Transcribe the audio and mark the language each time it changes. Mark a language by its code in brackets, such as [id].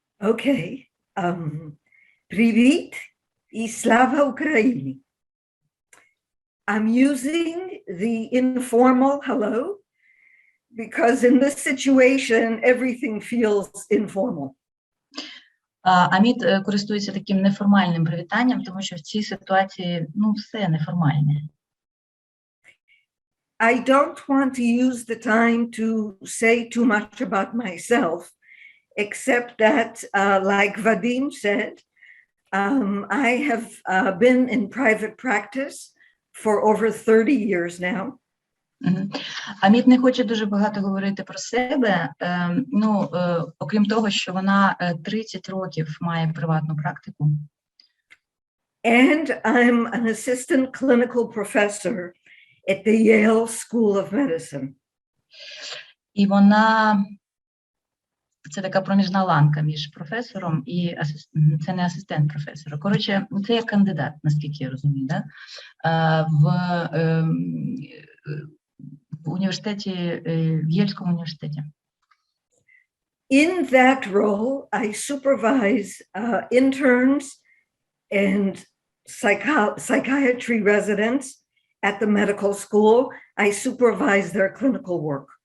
[uk] Okay. Привіт і слава Україні. [en] I'm using the informal hello because in this situation everything feels informal. [uk] Аміт користується таким неформальним привітанням, тому що в цій ситуації, все неформальне. [en] I don't want to use the time to say too much about myself, except that, like Vadim said, I have been in private practice for over 30 years now. [uk] Аміт не хоче дуже багато говорити про себе, окрім того, що вона 30 років має приватну практику. [en] And I'm an assistant clinical professor at the Yale School of Medicine. [uk] І вона, це така проміжна ланка між професором і це не асистент професора. Коротше, це як кандидат, наскільки я розумію, да? В університеті, в Єльському університеті. [en] In that role, I supervise interns and psychiatry residents at the medical school. I supervise their clinical work.